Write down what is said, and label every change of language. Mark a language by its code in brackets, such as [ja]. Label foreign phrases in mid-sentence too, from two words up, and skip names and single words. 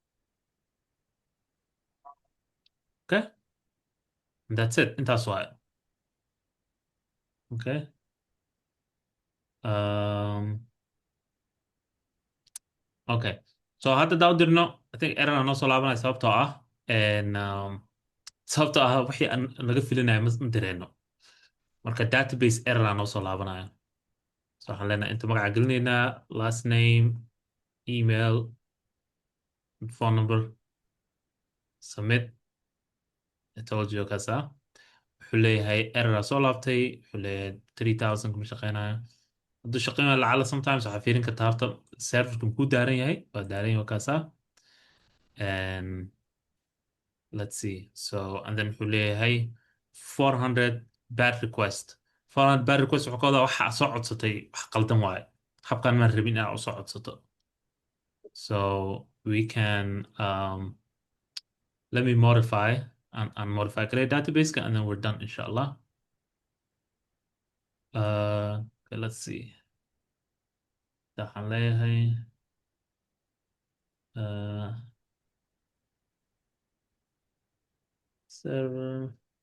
[en] okay and that's it [so] intaas waaye [en] okay okay so [so] hadda daa u dirno [en] I think error [so] aan noo soo laabanaya sababtoo ah sababtoo ah wixii aan laga filinayo ma direyno marka database error aan noo soo laabanaya so waxaan leenahay inta magaca gelinaynaa [en] last name email phone number submit I told you [so] kaasa wuxuu leeyahay error soo laabtay wuxuu leeyahay 3000 kuma shaqeynayo hadduu shaqeynayo lacala sometimes waxaa fiirin kartaa horta serverka muxuu daaran yahay waa daaran yahay kaasa [en] and let's see so and then [so] wuxuu leeyahay [en] 400 bad request 400 bad request [so] wuxuu ka wadaa waxa soo codsatay wax qaldan waaye habkan maan rabin inaad usoo codsato [en] so we can let me modify and modify create database and then we're done inshallah okay, let's see [so] waxaan leeyahay server